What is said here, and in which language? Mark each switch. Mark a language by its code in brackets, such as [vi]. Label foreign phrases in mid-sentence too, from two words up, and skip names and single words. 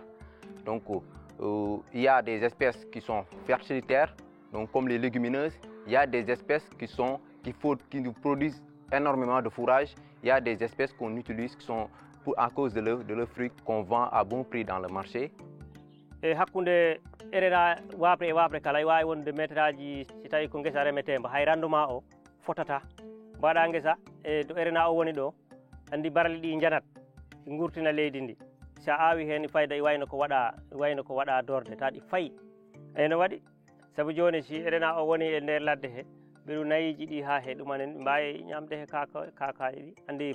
[fr] Donc il y a des espèces qui sont fertilitaires, donc comme les légumineuses. Il y a des espèces qui nous produisent énormément de fourrage. Il y a des espèces qu'on utilise qui sont à cause de leurs fruits qu'on vend à bon prix dans le marché. [ff] E hakkunde RNA wabre e wabre kala wawi wonde métraji si tawi ko ngesa remetemba hay rendement o fotata mbaɗa ngesa e to RNA o woni ɗo andi barali ɗi janat gurtina leydi ndi sa awi hen fayda i wayno ko waɗa dorde ta ɗi fayi eno waɗi saabu joni si RNA o woni e nder ladde he ɓeɗu nayiji ɗi ha he ɗumanen mbawi ñamde he kakaji ɗi andi